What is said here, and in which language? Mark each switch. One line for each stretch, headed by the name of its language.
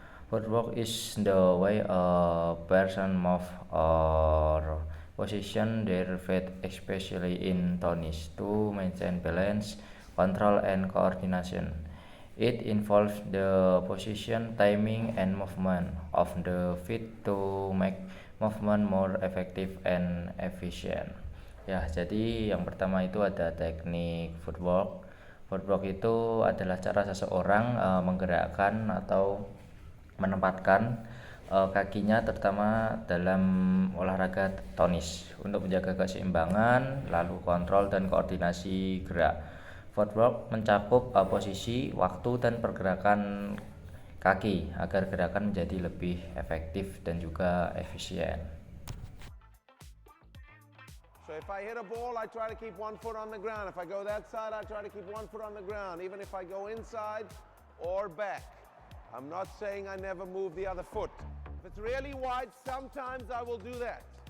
English: Footwork is the way a person moves or position their feet, especially in tennis, to maintain balance, control, and coordination. It involves the position, timing, and movement of the feet to make movement more effective and efficient.
Indonesian: Ya, jadi yang pertama itu ada teknik footwork. Footwork itu adalah cara seseorang menggerakkan atau menempatkan kakinya terutama dalam olahraga tenis untuk menjaga keseimbangan, lalu kontrol dan koordinasi gerak. Footwork mencakup posisi, waktu, dan pergerakan kaki agar gerakan menjadi lebih efektif dan juga efisien.
English: So if I hit a ball, I try to keep one foot on the ground. If I go that side, I try to keep one foot on the ground, even if I go inside or back. I'm not saying I never move the other foot. If it's really wide, sometimes I will do that.